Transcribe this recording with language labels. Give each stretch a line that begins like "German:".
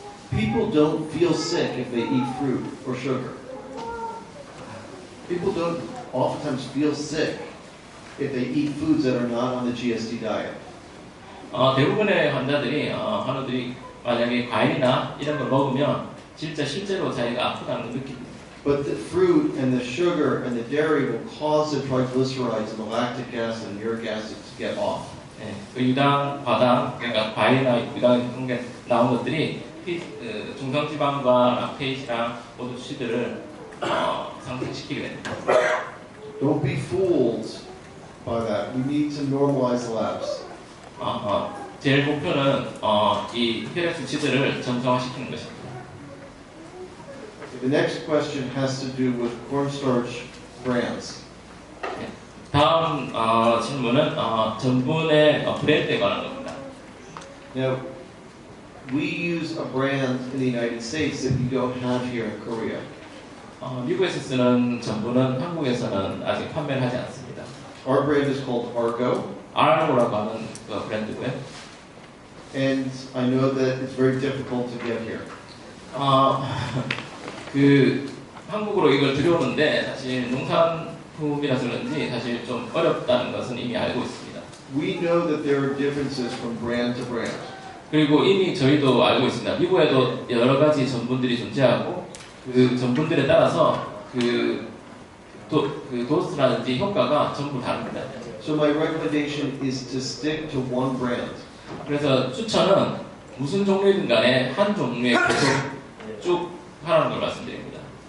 English: People don't feel sick if they eat fruit or sugar. People don't oftentimes feel sick if they eat foods that are not on the GSD diet.
Korean: 대부분의 환우들이 만약에 과일이나 이런 걸 먹으면 실제로 자기가 아프다는 걸 느낍니다.
English: But the fruit and the sugar and the dairy will cause the triglycerides and the lactic acid and uric acid to get off.
Korean: 네, 그 유당, 과당, 그러니까 과일이나 유당 이런 게 나온 것들이 중성지방과 락테이트랑 모든 수치들을 상승시키게 됩니다.
English: Don't be fooled by that. We need to normalize the labs.
Korean: 제일 목표는 이 혈액 수치들을 정상화시키는 것입니다.
English: The next question has to do with cornstarch brands.
Korean: 다음 질문은 전분의 브랜드에 관한 겁니다.
English: Now, we use a brand in the United States that we don't have here in Korea.
Korean: 미국에서 쓰는 전분은 한국에서는 아직 판매를 하지 않습니다.
English: Our brand is called Argo,
Korean: 아르고라고 하는 그 브랜드고요.
English: and I know that it's very difficult to get here.
Korean: 그 한국으로 이걸 들여오는데 사실 농산품이라서 그런지 사실 좀 어렵다는 것은 이미 알고 있습니다.
English: We know that there are differences from brand to brand.
Korean: 그리고 이미 저희도 알고 있습니다. 미국에도 여러 가지 전분들이 존재하고 그 전분들에 따라서 그 도스라든지 효과가 전부 다릅니다.
English: So my recommendation is to stick to one brand.
Korean: 그래서 추천은 무슨 종류이든 간에 한 종류에 계속 쭉 하라는 걸 말씀드립니다.